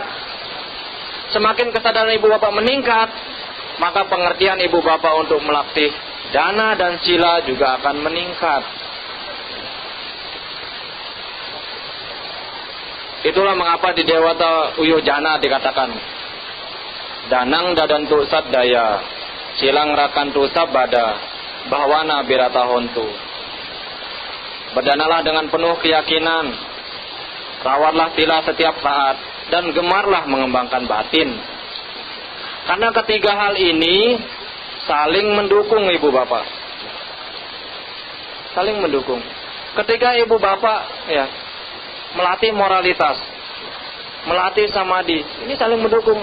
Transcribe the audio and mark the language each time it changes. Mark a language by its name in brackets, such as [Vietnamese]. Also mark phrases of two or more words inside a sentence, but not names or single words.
[Indonesian] Semakin kesadaran ibu bapak meningkat, maka pengertian ibu bapak untuk melatih dana dan sila juga akan meningkat. Itulah mengapa di Dewata Uyojana dikatakan, [Pali] danang dadantu sadaya, silang rakantu sabada, bahwana birata hontu. [Indonesian] Berdanalah dengan penuh keyakinan, rawatlah sila setiap saat, dan gemarlah mengembangkan batin. Karena ketiga hal ini saling mendukung ibu bapak. Saling mendukung. Ketika ibu bapak melatih moralitas, melatih samadhi, ini saling mendukung.